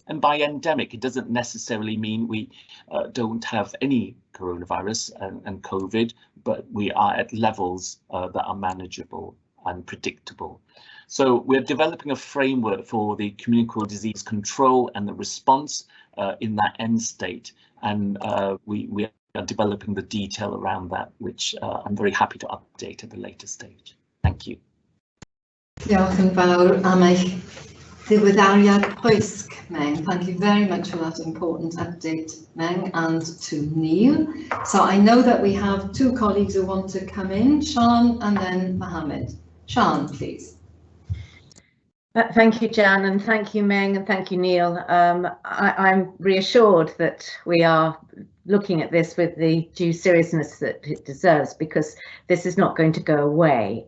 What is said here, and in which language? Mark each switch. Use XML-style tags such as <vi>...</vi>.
<en>And by endemic, it doesn't necessarily mean we don't have any coronavirus and COVID, but we are at levels that are manageable and predictable. So we're developing a framework for the communicable disease control and the response in that end state, and we are developing the detail around that, which I'm very happy to update at a later stage. Thank you.</en> <cy>Diolch yn fawr am eich ddiweddariad poesg, Meng.</cy> <en>Thank you very much for that important update, Meng, and to Neil. So I know that we have 2 colleagues who want to come in, Sian and then Mohammed. Sian, please. Thank you, Jan, and thank you, Meng, and thank you, Neil. I'm reassured that we are looking at this with the due seriousness that it deserves, because this is not going to go away.</en>